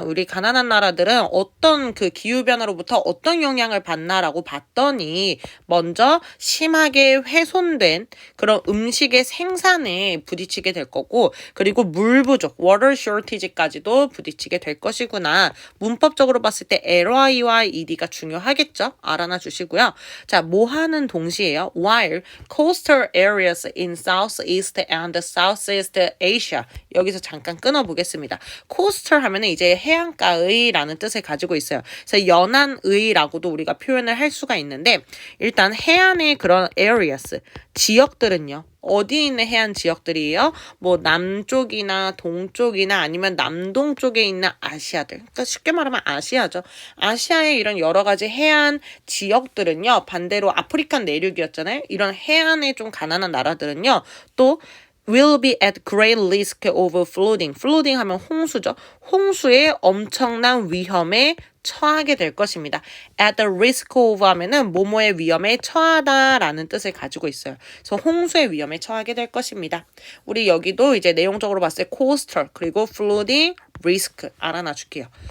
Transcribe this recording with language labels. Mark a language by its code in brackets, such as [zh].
[ko] 우리 가난한 나라들은 어떤 그 기후변화로부터 어떤 영향을 받나라고 봤더니 먼저 심하게 훼손된 그런 음식의 생산에 부딪히게 될 거고, 그리고 물 부족, water shortage까지도 부딪히게 될 것이구나. 문법적으로 봤을 때 ly와 ed가 중요하겠죠. 알아놔 주시고요. 자, 뭐 하는 동시에요. [en] While coastal areas in Southeast and Southeast Asia, [ko] 여기서 잠깐 끊어보겠습니다. coastal 하면은 이제 해안가의라는 뜻을 가지고 있어요. 그래서 연안의라고도 우리가 표현을 할 수가 있는데, 일단 해안의 그런 areas, 지역들은요. 어디 있는 해안 지역들이에요? 뭐 남쪽이나 동쪽이나 아니면 남동 쪽에 있는 아시아들. 그러니까 쉽게 말하면 아시아죠. 아시아의 이런 여러 가지 해안 지역들은요. 반대로 아프리칸 내륙이었잖아요. 이런 해안에 좀 가난한 나라들은요. 또 [en] will be at great risk of flooding. [ko] flooding 하면 홍수죠. 홍수의 엄청난 위험에 처하게 될 것입니다. [en] at the risk of [ko] 하면은 뭐뭐의 위험에 처하다라는 뜻을 가지고 있어요. 그래서 홍수의 위험에 처하게 될 것입니다. 우리 여기도 이제 내용적으로 봤을 때 coastal 그리고 flooding risk 알아놔 줄게요.